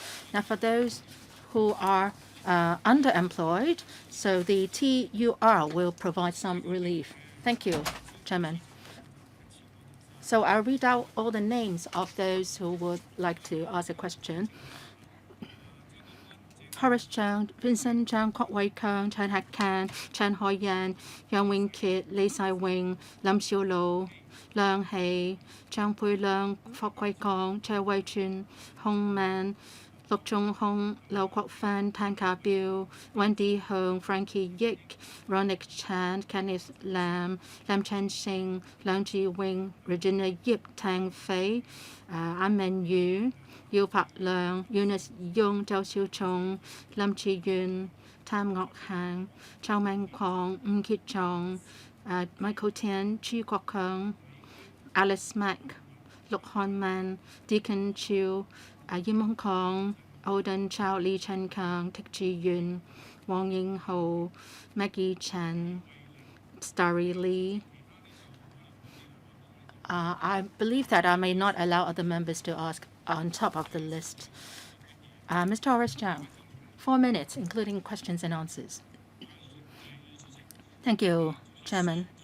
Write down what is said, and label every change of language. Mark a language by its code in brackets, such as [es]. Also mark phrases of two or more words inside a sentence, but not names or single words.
[en] Now, for those who are underemployed, so the TUR will provide some relief. Thank you, Chairman. So I'll read out all the names of those who would like to ask a question. Horace Cheung, Vincent Cheung, Kwok Wai Keung, Chen Hak Kan, Chen Hoi Yan, Yang Wing Kit, Lee Sai Wing, Lam Xiu Lo, Leung Hei, Chang Pui Leung, Fok Wai Kong, Che Wai Chun, Hong Man, Lok Chung Hong, Lau Kwok Fan, Tan Ka Biu, Wendy Hong, Frankie Yik, Ronick Chan, Kenneth Lam, Lam Chen Sing, Leung Ji Wing, Regina Yip, Tang Fei, An Men Yu, Yu Pak Leung, Eunice Yung, Zhao Xiu Chong, Lam Chi Yun, Tam Ngok Hang, Chao Meng Kong, Ng Kit Chong, Michael Tian, Chi Kwok Kong, Alice Mack, Lok Hon Man, Deacon Chiu, Yim Hong Kong, Oden Chao, Lee Chen Kang, Tik Chi Yun, Wong Ying Ho, Maggie Chen, Starry Lee. I believe that I may not allow other members to ask on top of the list. Mr. Horace Cheung, 4 minutes, including questions and answers. Thank you, Chairman.